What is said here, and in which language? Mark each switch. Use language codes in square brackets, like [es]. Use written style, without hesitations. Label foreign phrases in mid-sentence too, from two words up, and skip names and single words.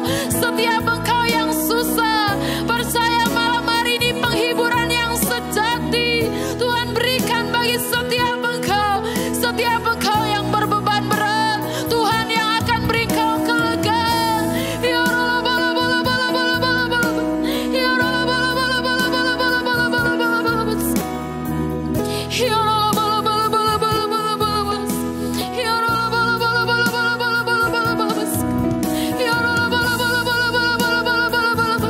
[id] Setiap engkau yang susah, percaya malam hari ini penghiburan yang sejati Tuhan berikan bagi setiap engkau. Setiap engkau yang berbeban berat, Tuhan yang akan beri kau kelegaan. Ya Allah, bala bala bala bala bala bala. Ya Allah, bala bala bala bala bala bala bala bala bala. Ya Allah, bala bala bala bala bala bala. Ya Allah, bala bala bala bala bala bala bala bala. Ya Allah, bala bala bala bala bala bala bala bala.